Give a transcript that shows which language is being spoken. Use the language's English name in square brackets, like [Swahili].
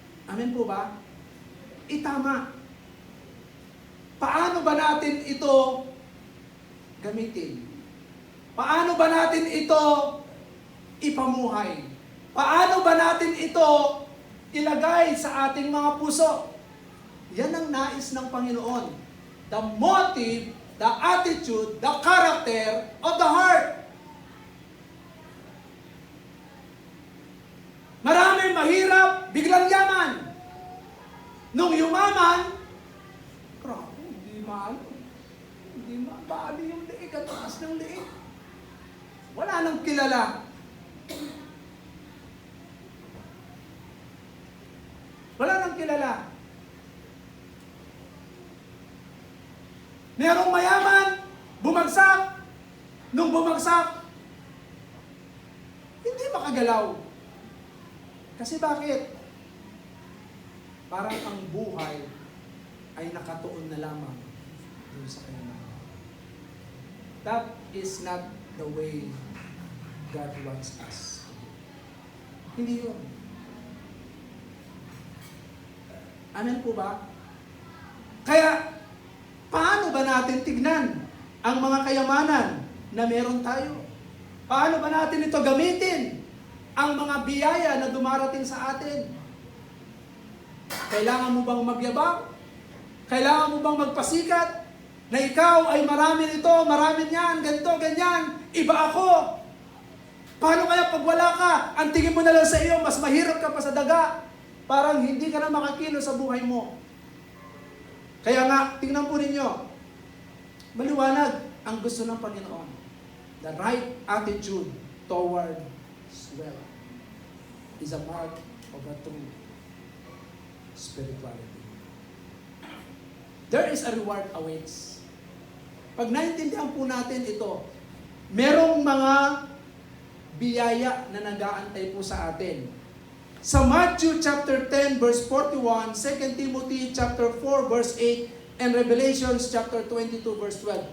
[Filipino] Amen po ba? Itama. Paano ba natin ito gamitin? Paano ba natin ito ipamuhay? Paano ba natin ito ilagay sa ating mga puso? Yan ang nais ng Panginoon. [English] The motive, the attitude, the character of the heart. [Filipino] Maraming mahirap, biglang yaman. Nung yumaman, grabe, hindi maali yung liig at taas ng liig. Wala nang kilala. Wala nang kilala. Merong mayaman, bumagsak. Nung bumagsak, hindi makagalaw. Kasi bakit? Parang ang buhay ay nakatuon na lamang dun sa kanya. [English] That is not the way God wants us. [Filipino] Hindi yun. Amen po ba? Kaya, paano ba natin tignan ang mga kayamanan na meron tayo? Paano ba natin ito gamitin? Ang mga biyaya na dumarating sa atin? Kailangan mo bang magyabang? Kailangan mo bang magpasikat? Na ikaw ay marami nito, marami niyan, ganito, ganyan. Iba ako. Paano kaya pag wala ka? Ang tingin mo na lang sa iyo, mas mahirap ka pa sa daga. Parang hindi ka na makakilo sa buhay mo. Kaya nga, tingnan po ninyo. Maliwanag ang gusto ng Panginoon. [English] The right attitude toward wealth is a mark of a true spirituality. There is a reward awaits. [Filipino] Pag naintindihan po natin ito, merong mga biyaya na nag-aantay po sa atin. Sa Matthew chapter 10 verse 41, 2 Timothy chapter 4 verse 8, and Revelations chapter 22 verse 12.